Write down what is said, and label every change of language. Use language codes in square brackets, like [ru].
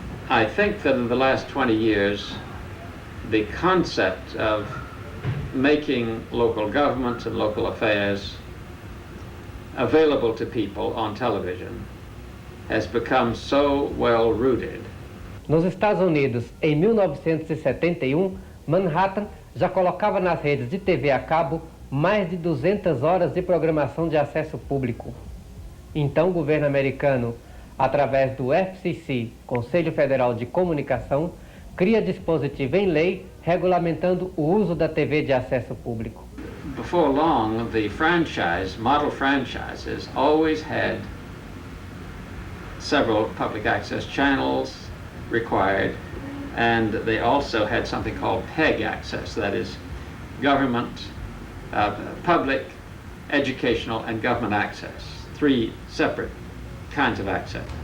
[en] I think that in the last 20 years, the concept of making local government and local affairs available to people on television has become so well rooted. [pt] Nos Estados Unidos, em 1971, Manhattan já colocava nas redes de TV a cabo mais de 200 horas de programação de acesso público. Então, o governo americano, através do FCC, Conselho Federal de Comunicação, cria dispositivo em lei regulamentando o uso da TV de acesso público. [en] Before long, the model franchises always had several public access channels required, and they also had something called PEG access, that is government, public, educational, and government access, three separate kinds of access.